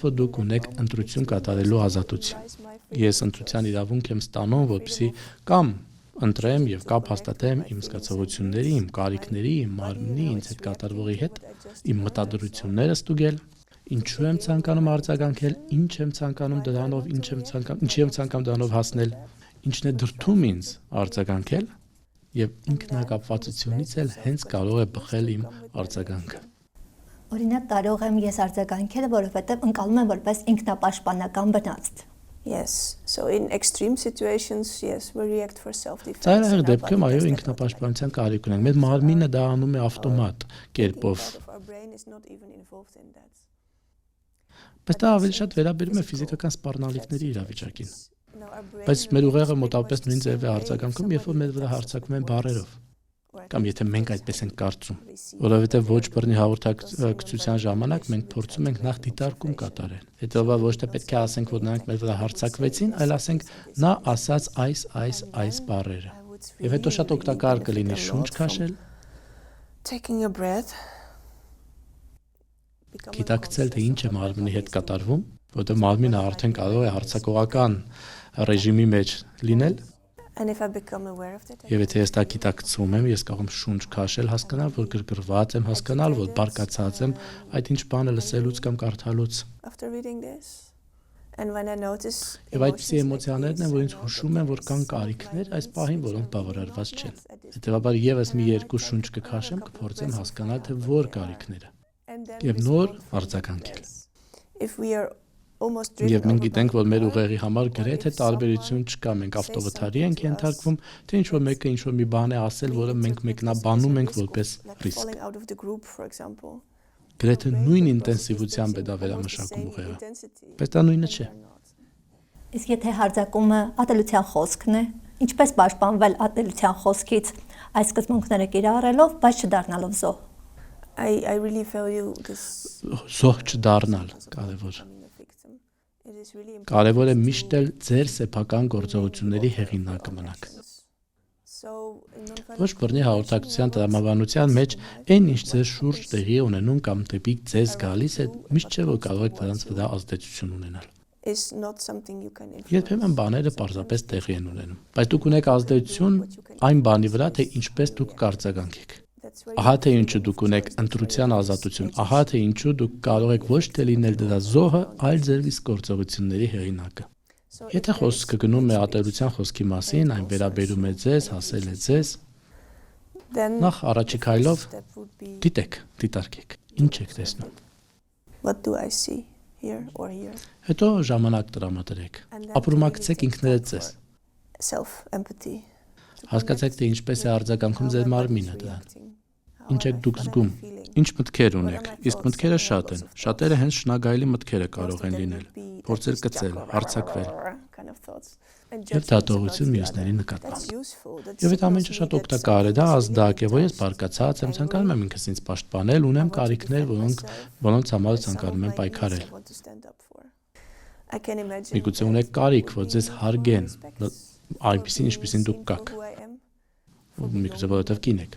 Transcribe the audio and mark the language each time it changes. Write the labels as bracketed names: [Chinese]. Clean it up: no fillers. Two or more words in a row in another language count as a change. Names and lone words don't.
[Armenian] որ դուք ունեք ընտրություն կատարելու ազատություն։ Ես ընտրության իրավունք եմ ստանում, որպեսզի կամ ընտրեմ եւ կապ հաստատեմ իմ զգացողությունների, իմ կարիքների, իմ մարմնի, ինձ հետ կատարվողի հետ, իմ մտադրությունները ստուգել, ինչու եմ ցանկանում արձագանքել, ինչ եմ ցանկանում դրանով, ինչի եմ ցանկանում դրանով հասնել, ինչն է դրդում ինձ արձագանքել եւ ինքնակապվածությունից էլ հենց կարող է բխել իմ արձագանքը։ Օրինակ կարող եմ ես արձագանքել, որովհետեւ ընկալում եմ որպես ինքնապաշտպանական բնածդ։ [English] Yes, so in extreme situations, yes, we react for self-defense. [Armenian] Ծայրահեղ դեպքում այո ինքնապաշտպանության կարիք ունենք։ Մեր մարմինը դա անում է ավտոմատ կերպով։ Բայց դա ավելի շատ վերաբերում է ֆիզիկական սպառնալիքների իրավիճակին։ Բայց մեր ուղեղը մոտավորապես նույն ձև է արձագանքում, երբ որ մեր վրա հարձակվում են բառերով։ Կամ եթե մենք այդպես ենք կարծում, որովհետև ոչ բռնի հաղորդակցության ժամանակ մենք փորձում ենք նախ դիտարկում կատարել։ Հետո ոչ թե պետք է ասենք, որ նրանք մեր վրա հարձակվեցին, այլ ասենք նա ասաց այս բառերը։ Եվ հետո շատ օգտակար կլինի շունչ քաշել, [English] Taking a breath. [Armenian] գիտակցել թե ինչ է մարմնի հետ կատարվում, որովհետև մարմինը արդեն կարող է հարձակողական ռեժիմի մեջ լինել։ [English] And if I become aware of that, [Armenian] Եվ եթե ես դա գիտակցում եմ, ես կարող եմ շունչ քաշել, հասկանալ, որ գրգռված եմ, հասկանալ, որ բարկացած եմ այդ ինչ բանը լսելուց կամ կարդալուց։ [English] after reading this, and when I notice [Armenian] Եվ այդպիսի էմոցիաներն են, որ ինձ հուշում են, որ կան կարիքներ այս պահին, որոնք բավարարված չեն։ Հետևաբար եւս մի երկու շունչ կքաշեմ, կփորձեմ հասկանալ, թե որ կարիքները։ Եվ նոր արձագանքել։ [English] if we are almost driven [Armenian] Եվ մենք [English] over [Armenian] գիտենք, [English] by [Armenian] որ մեր [English] the [Armenian] ուղեղի համար [English] or [Armenian] գրեթե [English] if [Armenian] տարբերություն [English] someone [Armenian] չկա, մենք [English] says [Armenian] ավտովթարի ենք [English] something to us, [Armenian] ենթարկվում, թե ինչ որ մեկը ինչ որ մի բան է ասել, [English] we [Armenian] որը մենք [English] interpret this [Armenian] մեկնաբանում [English] as a [Armenian] ենք [English] risk of, [Armenian] որպես [English] like, [Armenian] ռիսկ։ [English] falling out of the group, for example. [Armenian] Գրեթե [English] Our brain [Armenian] նույն [English] processes [Armenian] ինտենսիվությամբ է [English] things [Armenian] դա [English] in almost the [Armenian] վերամշակում [English] same [Armenian] ուղեղը։ [English] intensity, [Armenian] Բայց դա նույնը [English] and [Armenian] չէ։ [English] they're not. [Armenian] Իսկ եթե հարձակումը ատելության խոսքն է, ինչպես պաշտպանվել ատելության խոսքից այս սկզբունքները կիրառելով, բայց չդառնալով զոհ։ [English] I really value this. [Armenian] Զոհ չդառնալ կարևոր։ [English] Becoming a victim. It is really important [Armenian] Կարևոր է [English] to [Armenian] միշտ էլ ձեր սեփական գործողությունների հեղինակը մնաք։ [English] So, in non-violent [Armenian] Ոչ բռնի հաղորդակցության տրամաբանության մեջ այն ինչ ձեր շուրջ տեղի է ունենում կամ դեպի ձեզ գալիս է, միշտ չէ որ կարող եք դրանց վրա ազդեցություն ունենալ։ [English] is not something you can influence. [Armenian] Երբեմն բաները պարզապես տեղի են ունենում, բայց դուք ունեք ազդեցություն այն բանի վրա, թե ինչպես դուք կարձագանքեք։ [English] That's where [Armenian] Ահա թե ինչու դուք ունեք ընտրության ազատություն, ահա թե ինչու դուք կարող եք ոչ թե լինել դրա զոհը, այլ ձեր իսկ գործողությունների հեղինակը։ [English] So if [Armenian] Եթե [English] there is [Armenian] խոսքը գնում է ատելության խոսքի մասին, այն վերաբերում է ձեզ, հասել է ձեզ, [English] then [Armenian] նախ առաջի քայլով [English] step would be [Armenian] դիտեք, դիտարկեք, ինչ եք տեսնում։ [English] what do I see here or here? [Armenian] Հետո ժամանակ տրամադրեք, [English] And then [Armenian] ապրումակցեք [English] really take [Armenian] ինքներդ [English] time [Armenian] ձեզ, [English] for self-empathy. To [Armenian] հասկացեք, թե [English] connect [Armenian] ինչպես է [English] with [Armenian] արձագանքում [English] how [Armenian] ձեր [English] my body is [Armenian] մարմինը դրան, [English] reacting, how [Armenian] ինչ եք [English] am I- [Armenian] դուք [English] what am I [Armenian] զգում, [English] feeling. [Armenian] ինչ մտքեր ունեք, իսկ մտքերը շատ են, շատերը հենց շնագայլի մտքերը [English] Most [Armenian] կարող [English] of [Armenian] են [English] them [Armenian] լինել, [English] would be like [Armenian] փորձել [English] this [Armenian] կծել, [English] jack- [Armenian] հարձակվել, [English] kind of thoughts. And [Armenian] եւ [English] judgments about [Armenian] դատողություն [English] the [Armenian] մյուսների [English] other. [Armenian] նկատմամբ։ [English] That's useful. That [Armenian] Եվ այդ ամեն ինչը [English] signals [Armenian] շատ [English] me that [Armenian] օգտակար է, դա [English] something is [Armenian] ազդակ է, որ ես [English] really [Armenian] բարկացած եմ, [English] intense. [Armenian] ցանկանում եմ ինքս ինձ պաշտպանել, ունեմ կարիքներ, որոնց համար ցանկանում եմ պայքարել։ Միգուցե ունեք կարիք, որ ձեզ հարգեն, այնպեսին ինչպեսին դուք կաք, միգուցե որովհետև կին եք։